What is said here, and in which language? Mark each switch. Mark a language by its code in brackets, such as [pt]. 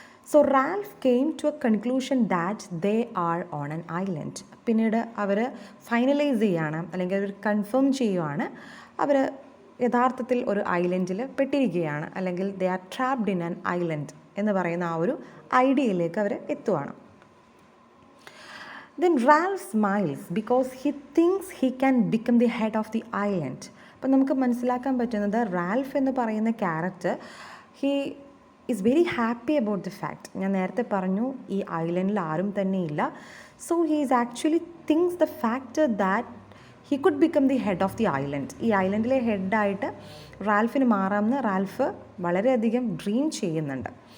[en] So Ralph came to a conclusion that they are on an island. [ml] പിന്നീട് അവർ finalise ചെയ്യുകയാണ്, അല്ലെങ്കിൽ അവർ confirm ചെയ്യുകയാണ് അവർ യഥാർത്ഥത്തിൽ ഒരു ഐലൻഡിൽ പെട്ടിരിക്കുകയാണ്, അല്ലെങ്കിൽ [en] they are trapped in an island [ml] എന്ന് പറയുന്ന ആ ഒരു ഐഡിയയിലേക്ക് അവർ എത്തുവാണ്. [en] Then Ralph smiles because he thinks he can become the head of the island. [ml] അപ്പം നമുക്ക് മനസ്സിലാക്കാൻ പറ്റുന്നത് റാൽഫ് എന്ന് പറയുന്ന character [en] he is very happy about the fact, [ml] ഞാൻ നേരത്തെ പറഞ്ഞു ഈ ഐലൻഡിൽ ആരും തന്നെ ഇല്ല. [en] So he is actually thinks the factor that he could become the head of the island. [ml] ഈ ഐലൻഡിലെ ഹെഡായിട്ട് റാൽഫിന് മാറാമെന്ന് റാൽഫ് വളരെയധികം ഡ്രീം ചെയ്യുന്നുണ്ട്.